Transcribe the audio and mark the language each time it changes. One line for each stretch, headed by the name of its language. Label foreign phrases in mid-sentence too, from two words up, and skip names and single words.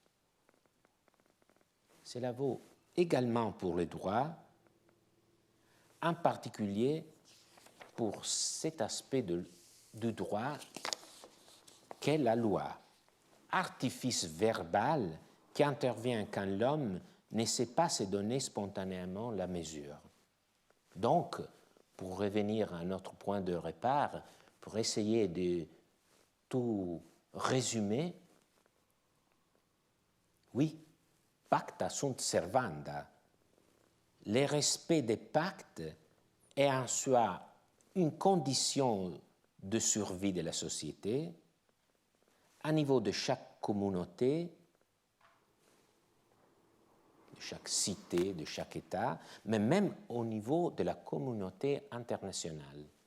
French: Cela vaut également pour le droit, en particulier pour cet aspect du droit qu'est la loi, artifice verbal qui intervient quand l'homme ne sait pas se donner spontanément la mesure. Donc, pour revenir à notre point de repère, pour essayer de tout résumer, oui,
Latin: pacta sunt servanda.
French: Le respect des pactes est en soi une condition de survie de la société, à niveau de chaque communauté, de chaque cité, de chaque État, mais même au niveau de la communauté internationale.